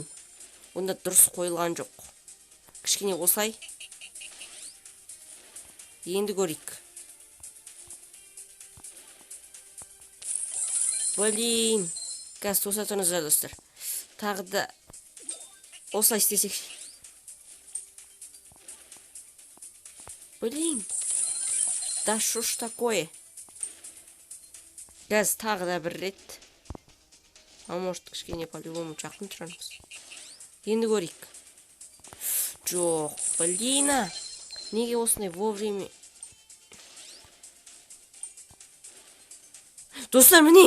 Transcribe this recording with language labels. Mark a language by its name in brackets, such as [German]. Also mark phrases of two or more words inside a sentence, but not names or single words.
[Kazakh] Онда дұрыс қойылған жоқ. Кішкене осылай. Енді көрейік. Блин. Қазір тоса тұрыңыздар достар. Тағы да осылай істесек. Блин. [Russian] Да что ж такое? [Kazakh] Газ тағы да бір рет. [Russian] А может, [Kazakh] кішкене по-любому жақын тұрамыз. Енді көрейік. Жоқ, блин. Неге осындай вовремя? Достар, міне.